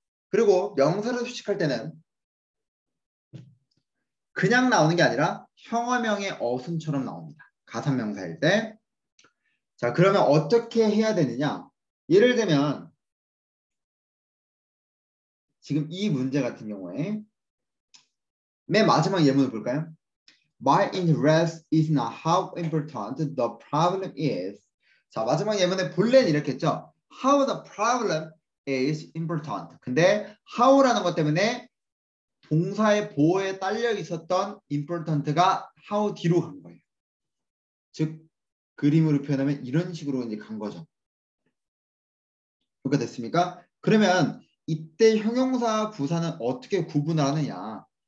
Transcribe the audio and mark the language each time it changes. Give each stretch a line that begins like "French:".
Korean: 그리고 명사를 수식할 때는 그냥 나오는 게 아니라 형어명의 어순처럼 나옵니다. 가상명사일 때. 자, 그러면 어떻게 해야 되느냐? 예를 들면 지금 이 문제 같은 경우에 맨 마지막 예문을 볼까요?
English: My interest is not how important the problem is.
Korean: 자, 마지막 예문에 본래는 이렇게 했죠.
English: How the problem is important.
Korean: 근데 how라는 것 때문에 동사의 보어에 딸려 있었던 important가 how 뒤로 간 거예요. 즉 그림으로 표현하면 이런 식으로 이제 간 거죠. 그렇게 됐습니까? 그러면 이때 형용사 부사는 어떻게 구분을 하느냐?